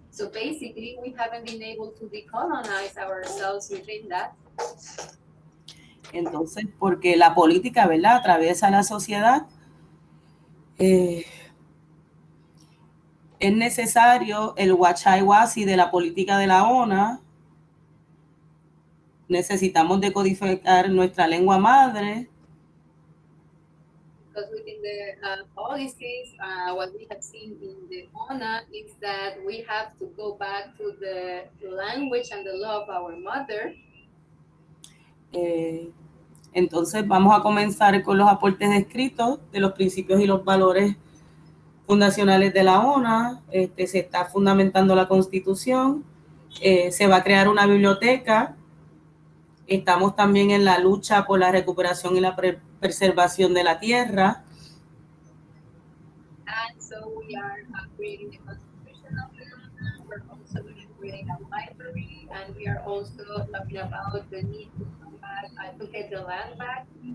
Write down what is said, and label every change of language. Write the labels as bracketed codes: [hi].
[en] So basically, we haven't been able to decolonize ourselves within that. [es] Entonces, porque la política, ¿verdad?, atraviesa la sociedad, es necesario el huachai-huasi de la política de la ONA. Necesitamos decodificar nuestra lengua madre. [en] Because within the policies, what we have seen in the ONA is that we have to go back to the language and the law of our mother. [es] Entonces vamos a comenzar con los aportes descritos de los principios y los valores fundacionales de la ONA. Se está fundamentando la Constitución, se va a crear una biblioteca. Estamos también en la lucha por la recuperación y la preservación de la tierra. [en] And so we are creating the Constitution of the ONA. We're also creating a library, and we are also talking about the need to come back to get the land back.